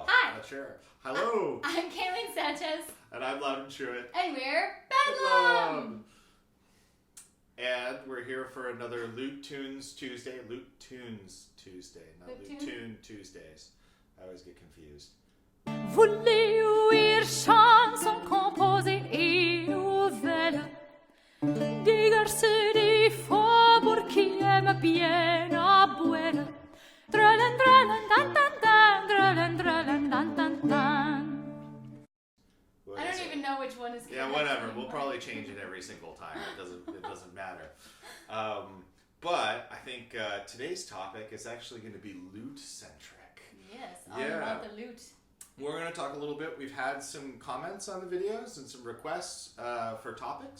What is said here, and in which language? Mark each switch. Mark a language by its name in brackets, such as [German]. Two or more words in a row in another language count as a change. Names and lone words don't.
[English] Hi. Not sure. Hello. I'm Kayleen Sanchez. And I'm Lute Tunes. And we're Bedlam. And we're here for another Lute Tunes Tuesday. Lute Tunes Tuesday, not Lute Tune Tuesdays. I always get confused. [French] Voulez ouïr chanson composée et nouvelle des garçons des faubourgs qui aiment bien à boire. Drelin, drelin, dan, dan, dan, drelin, drelin, dan, dan, dan. [English] I don't even know which one is correct. Yeah, whatever. We'll probably change it every single time. It doesn't matter. But I think today's topic is actually going to be lute-centric. Yes, all about the lute. We're going to talk a little bit. We've had some comments on the videos and some requests for topics.